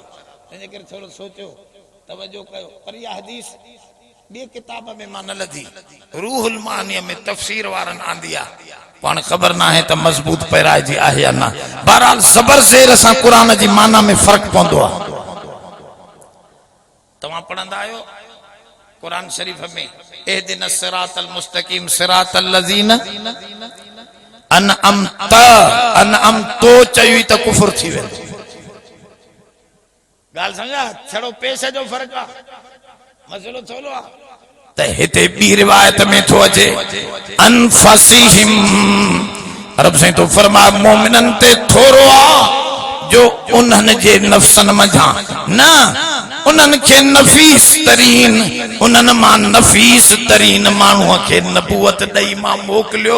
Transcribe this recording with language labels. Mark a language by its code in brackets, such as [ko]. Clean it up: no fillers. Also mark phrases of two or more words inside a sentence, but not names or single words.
[sd] इन करे थोरो सोचो तवजो कयो पर इहा हदीस ॿिए किताब में मां न लधी रूहुल मानीअ में तफ़सीर वारनि आंदी आहे पाण ख़बर न आहे त मज़बूत पैराइजी आहे या न बहरहाल ज़बर ज़ेर सां क़ुरान जी माना में फ़र्क़ु पवंदो आहे। तव्हां पढ़ंदा आहियो कुरान शरीफ में [ar] اهدنا الصراط المستقيم صراط الذين أنعمت [sd] चई त कुफर थी वेंदो। ॻाल्हि सम्झा छड़ो पेश जो फ़र्क़ु आहे मसइलो थोरो आहे त हिते ॿी रिवायत में थो अचे अनफसिहिम रब साईं तो फरमाए मोमिननि ते थोरो आहे जो उन्हनि जे नफ़्सनि मंझां न उन्हनि खे नफ़ीस तरीन उन्हनि मां नफ़ीस तरीन माण्हूअ खे नबूवत ॾेई मां मोकिलियो।